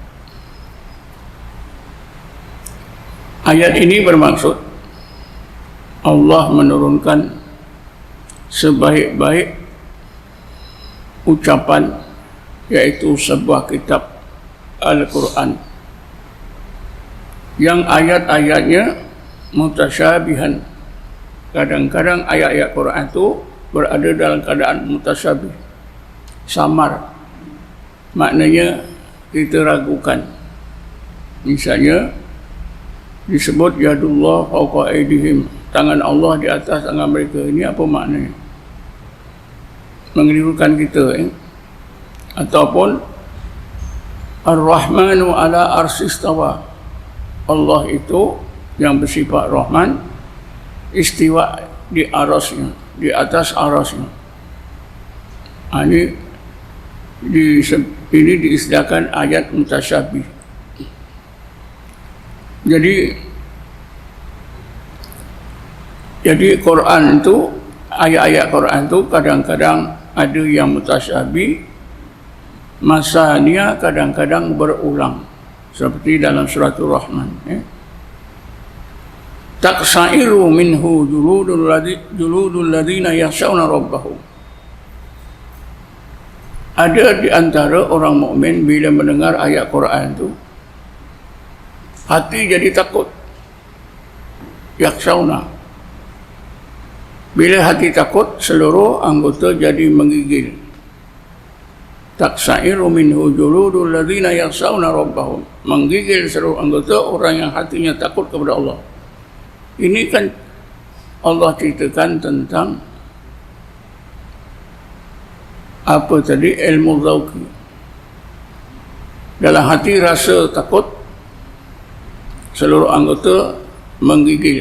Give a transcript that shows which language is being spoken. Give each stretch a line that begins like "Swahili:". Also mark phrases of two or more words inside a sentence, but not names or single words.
Malay: Ayat ini bermaksud Allah menurunkan sebaik-baik ucapan, yaitu sebuah kitab Al-Quran yang ayat-ayatnya mutasyabihan. Kadang-kadang ayat-ayat Quran itu berada dalam keadaan mutasyabih, samar. Maknanya kita ragukan. Misalnya disebut
Arabic: يد الله فوق أيديهم,
Malay: tangan Allah di atas tangan mereka. Ini apa maknanya? Mengelirukan kita. Ataupun
Arabic: الرحمن على العرش استوى,
Malay: Allah itu yang bersifat Rahman istiwa di arasnya, di atas arasnya. Ini diistilahkan ayat mutasyabih. Jadi Quran itu, ayat-ayat Quran itu kadang-kadang ada yang mutasyabih, masanya kadang-kadang berulang, seperti dalam suratul Rahman.
Arabic: تقشعر منه جلود الذين يخشون ربهم.
Malay: Ada di antara orang mukmin bila mendengar ayat Quran itu, hati jadi takut. Yakhshawna. Bila hati takut, seluruh anggota jadi menggigil.
Arabic: تقشعر منه جلود الذين يخشون ربهم.
Malay: Menggigil seluruh anggota orang yang hatinya takut kepada Allah. Ini kan Allah ceritakan tentang apa tadi? Ilmu zauqi. Dalam hati rasa takut, seluruh anggota menggigil.